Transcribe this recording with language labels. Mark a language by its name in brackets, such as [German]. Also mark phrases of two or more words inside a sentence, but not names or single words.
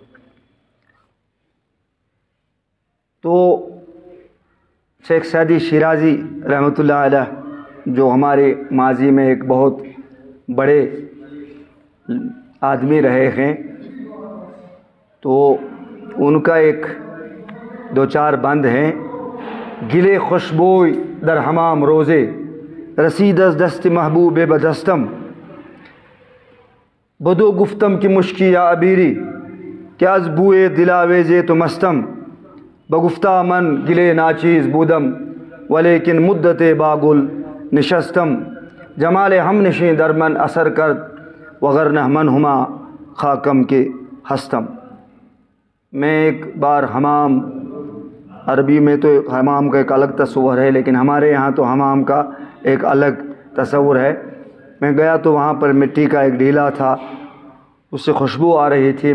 [Urdu] تو شیخ سعدی شیرازی رحمۃ اللہ علیہ جو ہمارے ماضی میں ایک بہت بڑے آدمی رہے ہیں، تو ان کا ایک دو چار بند ہیں: [Persian] گلے خوشبوئی در حمام روزے، رسید از دست محبوب بدستم، بدو گفتم کی مشکی یا عبیری، کیا از بوئے دلاویزے تو مستم، بگفتہ من گلے ناچیز بودم، ولیکن مدت باگل نشستم، جمال ہم نشیں در من اثر کرد، وغرنہ من ہما خاکم کے ہستم۔ [Urdu] میں ایک بار حمام، عربی میں تو حمام کا ایک الگ تصور ہے، لیکن ہمارے یہاں تو حمام کا ایک الگ تصور ہے۔ میں گیا تو وہاں پر مٹی کا ایک ڈھیلا تھا، اس سے خوشبو آ رہی تھی۔